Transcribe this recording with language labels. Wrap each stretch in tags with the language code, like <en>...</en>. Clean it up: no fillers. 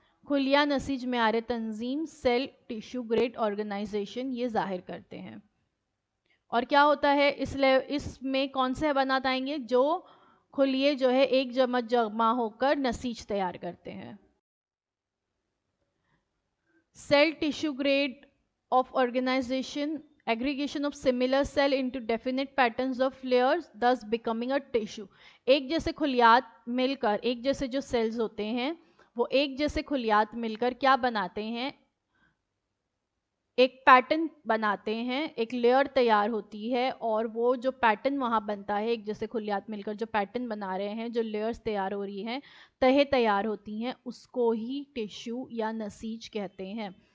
<ur>خلیہ نسیج معیار تنظیم cell tissue grade organization یہ ظاہر کرتے ہیں. اور کیا ہوتا ہے اس میں کون سے حیوانات آئیں گے؟ جو خلیے جو ہے ایک جمع ہو کر نسیج تیار کرتے ہیں.</ur> <en>Cell tissue grade of organization, aggregation of similar cell into definite patterns of layers, thus becoming a tissue.</en> <ur>ایک جیسے خلیات مل کر ایک جیسے جو سیلز ہوتے ہیں وہ ایک جیسے خلیات مل کر کیا بناتے ہیں؟ ایک پیٹرن بناتے ہیں، ایک لیئر تیار ہوتی ہے، اور وہ جو پیٹرن وہاں بنتا ہے ایک جیسے خلیات مل کر جو پیٹرن بنا رہے ہیں، جو لیئرز تیار ہو رہی ہیں، تہیں تیار ہوتی ہیں، اس کو ہی ٹیشو یا نسیج کہتے ہیں.</ur>